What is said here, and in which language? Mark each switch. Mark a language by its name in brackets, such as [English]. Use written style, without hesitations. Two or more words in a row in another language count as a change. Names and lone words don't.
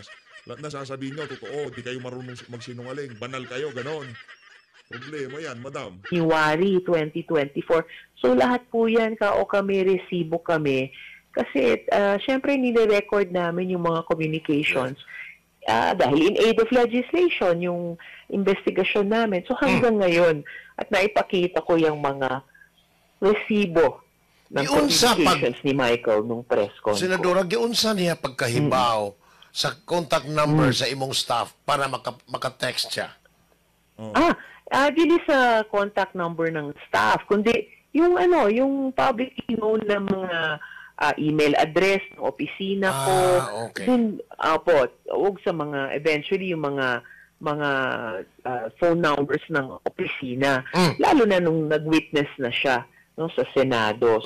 [Filipino] Lahat na sasabihin nyo, totoo, di kayo marunong magsinungaling. Banal kayo, ganon. Problema yan, madam. January 2024. So lahat po yan, kami, resibo kami. Kasi, syempre, nire-record namin yung mga communications dahil [English] in aid of legislation, [Filipino] yung investigasyon namin. So, hanggang ngayon, at naipakita ko yung mga resibo ng communications ni Michael nung [English] press con. [Cebuano] Senadora, giunsa niya pagkahibaw sa contact number sa imong staff para maka-text siya? [Filipino] Dili sa contact number ng staff, kundi yung [English] public known [Filipino] na mga [English] email address [Filipino] ng opisina ko. Okay. Din, huwag sa mga, eventually yung mga mga [English] phone numbers [Filipino] ng opisina. Lalo na nung nag-witness na siya no, sa Senado.